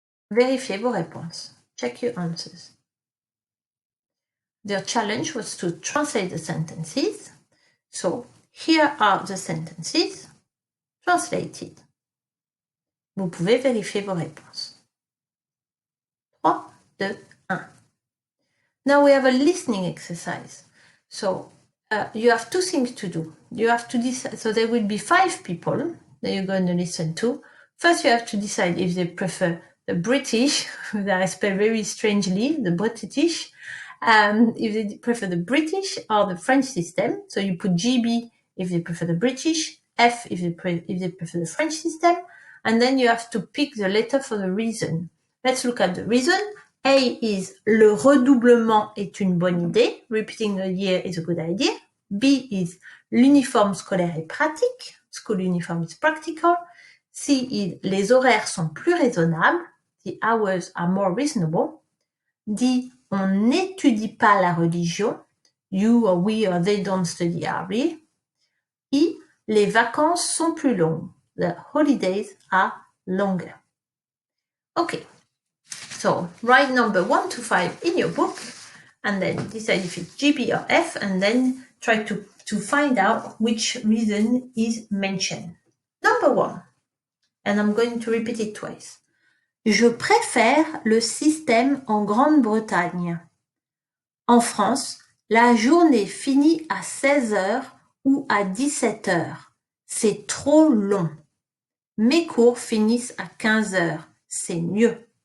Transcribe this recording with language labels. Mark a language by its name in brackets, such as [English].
[French] Vérifiez vos réponses. [English] Check your answers. Their challenge was to translate the sentences. So here are the sentences translated. [French] Vous pouvez vérifier vos réponses. [English] 3, 2, 1. Now we have a listening exercise. So you have 2 things to do. You have to decide, so there will be 5 people that you're going to listen to. First, you have to decide if they prefer the British, that I spell very strangely, the British, if they prefer the British or the French system. So you put GB if they prefer the British, F if they prefer the French system, and then you have to pick the letter for the reason. Let's look at the reason. A is [French] le redoublement est une bonne idée. [English] Repeating a year is a good idea. B is [French] l'uniforme scolaire est pratique. [English] School uniform is practical. C is [French] les horaires sont plus raisonnables. [English] The hours are more reasonable. [French] D, on n'étudie pas la religion. [English] You or we or they don't study RE. [French] E, les vacances sont plus longues. [English] The holidays are longer. Okay. So write number 1 to 5 in your book and then decide if it's GB or F and then try to find out which reason is mentioned. Number 1, and I'm going to repeat it twice. [French] Je préfère le système en Grande-Bretagne. En France, la journée finit à 16h ou à 17h. C'est trop long. Mes cours finissent à 15h. C'est mieux.